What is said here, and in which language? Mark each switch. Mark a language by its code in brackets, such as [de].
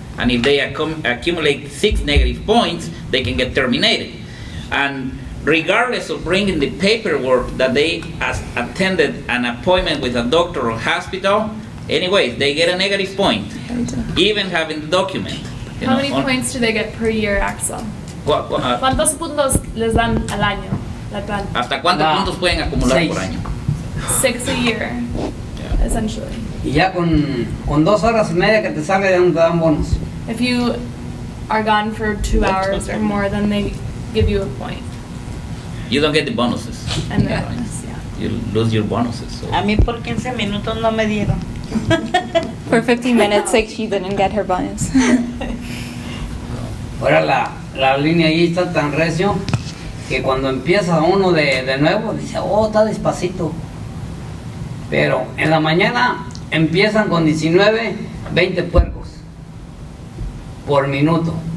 [en] And if they accumulate 6 negative points, they can get terminated. And regardless of bringing the paperwork that they attended an appointment with a doctor or hospital, anyways, they get a negative point, even having the document. How many points do they get per year, Axel? [es] ¿Cuántos puntos les dan al año la planta? ¿Hasta cuántos puntos pueden acumular por año? [en] 6 a year, essentially. [es] Y ya con 2 horas y media que te salga ya no te dan bonos. [en] If you are gone for 2 hours or more, then they give you a point. You don't get the bonuses. And the bonus, yeah. You lose your bonuses. So. [es] A mí por 15 minutos no me dieron. [en] For 15 minutes, like, she didn't get her bonus. [es] Ahora la línea ahí está tan recio que cuando empieza uno de nuevo dice, oh, está despacito. Pero en la mañana empiezan con 19, 20 puercos por minuto.